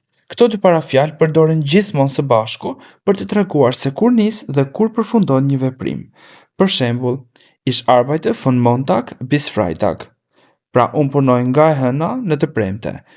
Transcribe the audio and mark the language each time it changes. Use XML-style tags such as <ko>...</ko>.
<sq>Këto dy parafjalë përdoren gjithmonë së bashku për të treguar se kur nis dhe kur përfundon një veprim. Për shembull,</sq> <de>Ich arbeite von Montag bis Freitag.</de> <sq>Pra, unë punoj nga e hëna në të premte.</sq>